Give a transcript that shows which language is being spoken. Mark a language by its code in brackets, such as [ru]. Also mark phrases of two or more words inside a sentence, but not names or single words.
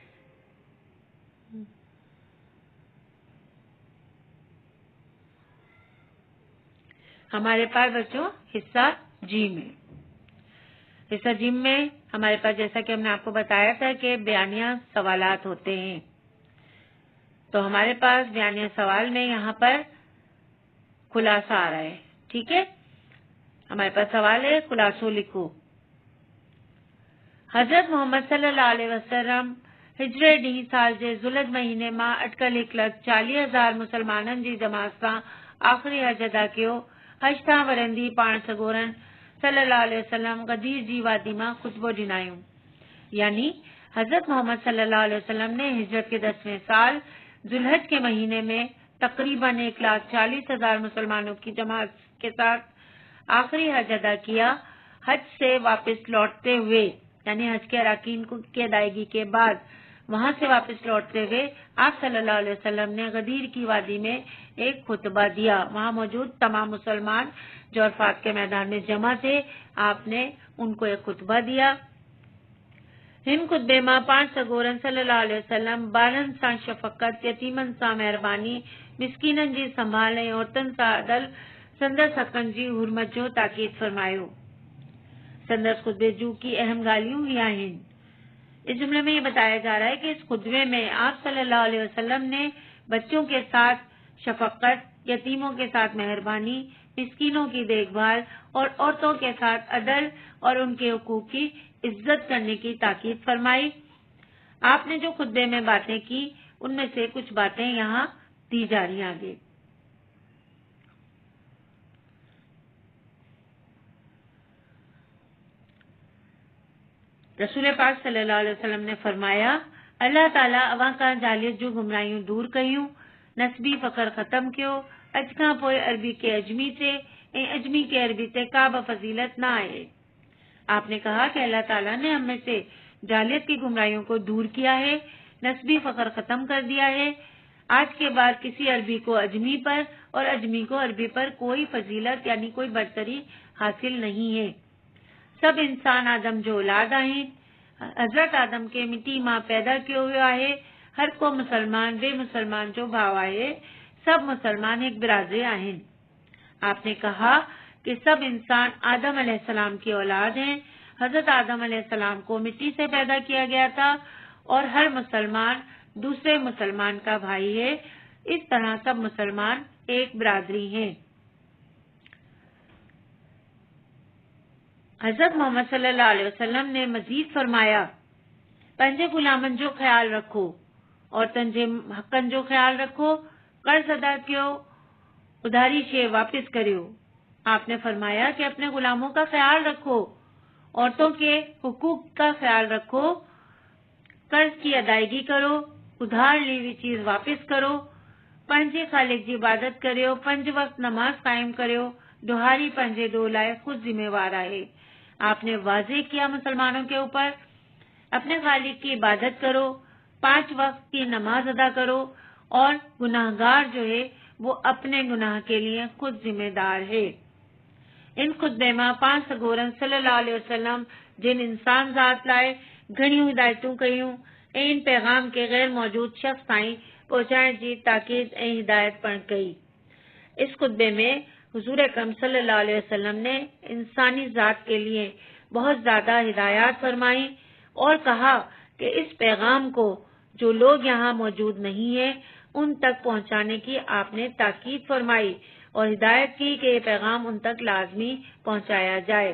[ur] ہمارے پاس بچوں حصہ جی میں، حصہ جی میں ہمارے پاس جیسا کہ ہم نے آپ کو بتایا تھا کہ بیانیہ سوالات ہوتے ہیں۔ تو ہمارے پاس بیانیہ سوال میں یہاں پر خلاصہ آ رہا ہے، ٹھیک ہے۔ ہمارے پاس سوال ہے خلاصو لکھو۔ [sd] حضرت محمد [ar] صلی اللہ علیہ وسلم [sd] हिजरे डी साल जे ज़ुल्हज महीने मां अटकल 1,40,000 मुसलमाननि जी जमात सां आख़िरी हज अदा कयो। हज तां वरंदी पाण सॻोरन [ar] صلى الله عليه وسلم [sd] गदीर जी वादी मां खुतबो ॾिनायूं। [ur] یعنی حضرت محمد [ar] صلى الله عليه وسلم [ur] نے ہجرت کے 10ویں سال ذوالحج کے مہینے میں تقریباً 1,40,000 مسلمانوں کی جماعت کے ساتھ آخری حج ادا کیا. حج سے واپس لوٹتے ہوئے یعنی حج کے ارکان کی ادائیگی کے بعد وہاں سے واپس لوٹتے ہوئے آپ [ar] صلى الله عليه وسلم [ur] نے غدیر کی وادی میں ایک خطبہ دیا. وہاں موجود تمام مسلمان جو عرفات کے میدان میں جمع تھے، آپ نے ان کو ایک خطبہ دیا. [sd] हिन खुतबे मां पाण सॻोरन [ar] صلى الله عليه وسلم [sd] ॿारनि सां शफ़क़त, यतीमनि सां महिरबानी, मिस्कीननि जी संभाल ऐं औरतुनि सां अदल, संदसि हक़नि जी हुरमत जो ताकीद फरमायो। संदसि खुतबे जूं की अहम ॻाल्हियूं ही आहिनि। [ur] اس جملے میں یہ بتایا جا رہا ہے کہ اس خطبے میں آپ [ar] صلى الله عليه وسلم [ur] نے بچوں کے ساتھ شفقت، یتیموں کے ساتھ مہربانی، مسکینوں کی دیکھ بھال اور عورتوں کے ساتھ عدل اور ان کے حقوق کی عزت کرنے کی تاکید فرمائی. آپ نے جو خطبے میں باتیں کی، ان میں سے کچھ باتیں یہاں دی جا رہی آگے. رسول پاک [ar] صلى الله عليه وسلم [ur] نے فرمایا, [sd] अल्लाह ताला अवां खां जालियत जूं गुमराहियूं दूर कयूं, नस्बी फ़ख्र ख़त्म कयो। अॼु खां पोइ अरबी के अजमी ते ऐं अजमी के अरबी ते का बि फजीलत न आहे। [ur] آپ نے کہا کہ اللہ تعالیٰ نے ہم میں سے جالیت کی گمراہیوں کو دور کیا ہے، نسبی فخر ختم کر دیا ہے. آج کے بعد کسی عربی کو عجمی پر اور عجمی کو عربی پر کوئی فضیلت یعنی کوئی برتری حاصل نہیں ہے. [sd] सब इंसान आदम जो औलाद आहिनि। हज़रत आदम के मिट्टी मां पैदा कयो वियो आहे। हर को मुसलमान बे मुसलमान जो भाव आहे। सब मुसलमान एक बिरादरी आहिनि। [ur] آپ نے کہا کہ سب انسان آدم علیہ السلام کی اولاد ہیں. حضرت آدم علیہ السلام کو مٹی سے پیدا کیا گیا تھا اور ہر مسلمان دوسرے مسلمان کا بھائی ہے. اس طرح سب مسلمان ایک برادری ہیں. حضرت محمد [ar] صلى الله عليه وسلم [ur] نے مزید فرمایا, [sd] पंहिंजे गुलामनि जो ख्याल रखो, औरतुनि जे हक़नि जो ख्याल रखो, कर्ज अदा कयो, उधारी शे वापस करियो। [ur] آپ نے فرمایا کہ اپنے غلاموں کا خیال رکھو، عورتوں کے حقوق کا خیال رکھو، قرض کی ادائیگی کرو، ادھار لی ہوئی چیز واپس کرو, [sd] पंहिंजे खालिक जी इबादत करियो, 5 वक्त नमाज कायम करियो, दुहारी पंहिंजे ॾोह लाइ खुद जिम्मेवार आहे। [ur] آپ نے واضح کیا مسلمانوں کے اوپر، اپنے خالق کی عبادت کرو، 5 وقت کی نماز ادا کرو اور گناہگار جو ہے وہ اپنے گناہ کے لیے خود ذمہ دار ہے. [sd] इन खुतबे में पाण सॻोरन [ar] صلى الله عليه وسلم [sd] जिन इंसान ज़ात लाइ घणियूं हिदायतूं कयूं ऐं इन पैगाम के गैर मौजूद शख्स ताईं पहुंचाइण जी ताकीद ऐं हिदायत पिणु कई। [ur] اس خطبے میں حضور اکرم [ar] صلى الله عليه وسلم [ur] نے انسانی ذات کے لیے بہت زیادہ ہدایت فرمائی اور کہا کہ اس پیغام کو جو لوگ یہاں موجود نہیں ہے ان تک پہنچانے کی آپ نے تاکید فرمائی اور ہدایت کی کہ یہ پیغام ان تک لازمی پہنچایا جائے.